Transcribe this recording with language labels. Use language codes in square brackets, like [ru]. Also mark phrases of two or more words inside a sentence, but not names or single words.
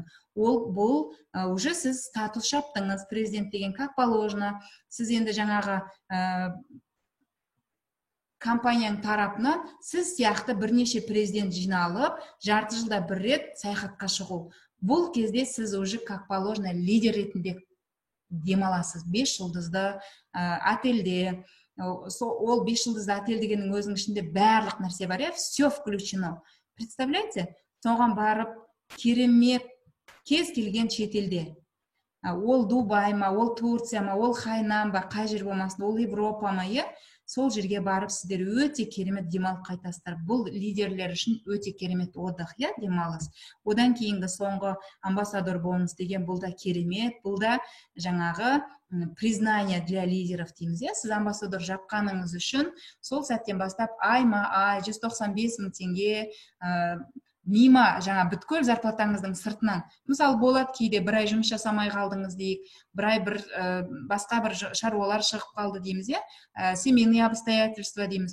[kk] Бұл уже сіз статус шаптыңыз, президент деген [ru] как положено, [kk] сіз енді жаңағы компанияның тарапынан сіз сияқты бірнеше президент жиналып, жарты жылда бір рет саяхатқа шығу. Бұл кезде сіз уже [ru] как положено [kk] лидер ретінде демаласыз. 5 жұлдызды отельде, ол 5 жұлдызды отель дегеннің өзінің ішінде барлық нәрсе бар, [ru] все включено. [kk] Представляете, соған барып керемет кез келген шетелде, ол Дубай ма, ол Турция ма, ол Хайнан ба, қай жер болмасын, ол Европа ма, сол жерге барып сіздер өте керемет демалып қайтасыздар. Бұл лидерлер үшін өте керемет отдых, демалыс. Одан кейінгі соңғы амбассадор бонус деген бұл да керемет, бұл да жаңағы [ru] признание для лидеров [kk] дейміз. Сіз амбассадор жапқаныңыз үшін сол сәттен бастап айма-ай 195 мың теңге мима жаңа бүткіл зарплатаңыздың сыртынан, мысалы болады кейде бір ай жұмыс жасамай қалдыңыз дейік, бір ай басқа бір шаруалар шығып қалды дейміз, [ru] семейные обстоятельства [kk] дейміз.